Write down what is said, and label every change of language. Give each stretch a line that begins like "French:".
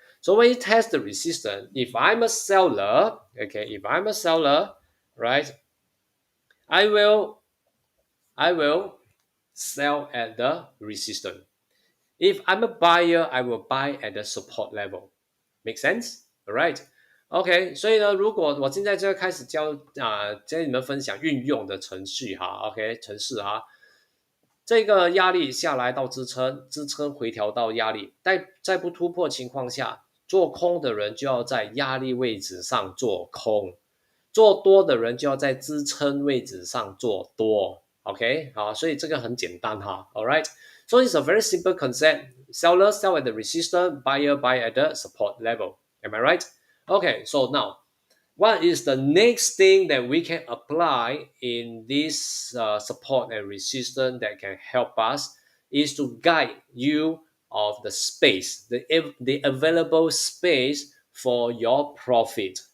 English: So when it tests the resistance, if I'm a seller, okay, if I'm a seller, right, I will I will sell at the resistance. If I'm a buyer, I will buy at the support level. Make sense? Alright.
Chinese: OK，所以呢，如果我现在就要开始跟你们分享运用的程序哈，OK，程式哈，这个压力下来到支撑，支撑回调到压力，在不突破情况下，做空的人就要在压力位置上做空，做多的人就要在支撑位置上做多。 OK， 好，所以这个很简单哈。
English: All right， so it's a very simple concept. Seller sell at the resistance, buyer buy at the support level. Am I right? Okay, so now what is the next thing that we can apply in this support and resistance that can help us is to guide you of the space, the available space for your profit.